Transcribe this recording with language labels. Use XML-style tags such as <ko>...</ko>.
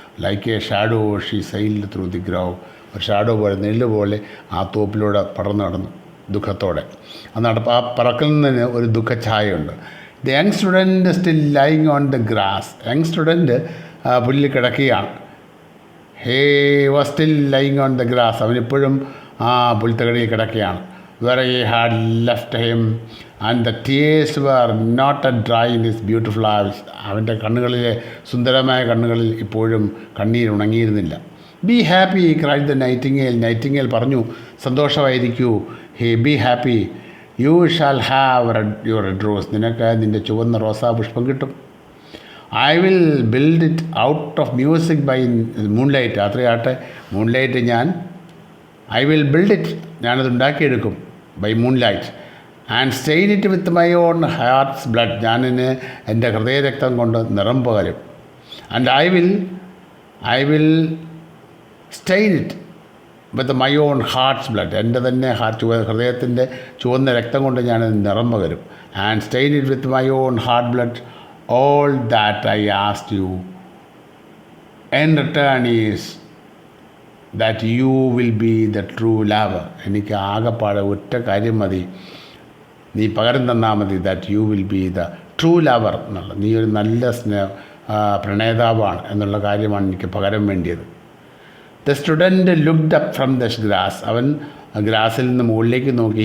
<en>like a shadow she sailed through the grove,</en> <ml>ഒരു shadow പോലെ നിഴല് പോലെ ആ തോപ്പിലൂടെ പറന്നു നടന്നു ദുഃഖത്തോടെ. ആ പറക്കുന്നതിന് ഒരു ദുഃഖഛായയുണ്ട്.</ml> <en>the young student still lying on the grass,</en> <ml>young student പുല്ലിൽ കിടക്കുകയാണ്.</ml> <en>he was still lying on the grass,</en> <ml>അവനിപ്പോഴും ആ പുൽത്തകടിയിൽ കിടക്കുകയാണ്.</ml> <en>where he had left him, and the tears were not a dry in his beautiful eyes.</en> <ml>അവൻ്റെ കണ്ണുകളിലെ സുന്ദരമായ കണ്ണുകളിൽ ഇപ്പോഴും കണ്ണീർ ഉണങ്ങിയിരുന്നില്ല.</ml> <en>be happy cried the nightingale,</en> <ml>Nightingale പറഞ്ഞു, സന്തോഷമായിരിക്കൂ.</ml> <en>be happy, you shall have your red rose,</en> <ml>നിനക്ക് നിൻ്റെ ചുവന്ന റോസാ പുഷ്പം കിട്ടും.</ml> <en>I will build it out of music by moonlight, രാത്രിയാട്ടെ moonlight I will build it,</en> <ml>ഞാനത് ഉണ്ടാക്കിയെടുക്കും</ml> <en>By moonlight. And stain it with my own heart's blood,</en> <ml>ഞാനിന് എൻ്റെ ഹൃദയരക്തം കൊണ്ട് നിറം പകരും.</ml> <en>and I will stain it with my own heart's blood,</en> <ml>എൻ്റെ തന്നെ ഹൃദയത്തിൻ്റെ ചുവന്ന രക്തം കൊണ്ട് ഞാനത് നിറം പകരും.</ml> <en>And stain it with my own heart blood, all that I asked you in return is that you will be the true lover.</en> <ml>എനിക്ക് ആകെപ്പാടെ ഒറ്റ കാര്യം മതി, നീ പകരം തന്നാൽ മതി.</ml> <en>that you will be the true lover</en> <ml>എന്നുള്ള, നീ ഒരു നല്ല പ്രണേതാവാണ് എന്നുള്ള കാര്യമാണ് എനിക്ക് പകരം വേണ്ടിയത്.</ml> <en>the student looked up from the grass,</en> <ml>അവൻ ഗ്രാസിൽ നിന്ന് മുകളിലേക്ക് നോക്കി.</ml>